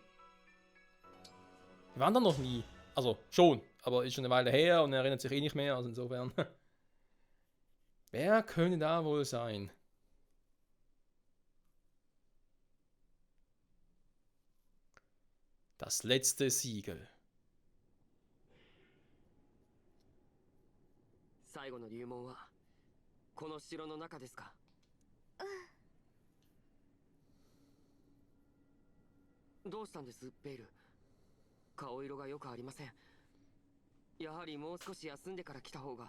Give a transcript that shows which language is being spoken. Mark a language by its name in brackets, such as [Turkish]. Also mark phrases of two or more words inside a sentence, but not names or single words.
[German] Wir waren da noch nie. Also, schon. Aber ist schon eine Weile her und er erinnert sich eh nicht mehr. Also insofern. Wer könnte da wohl sein? Das letzte Siegel. [Japanese] 最後の流門はこの城の中ですか？どうしたんです、ベイル？顔色が良くありません。やはりもう少し休んでから来た方が。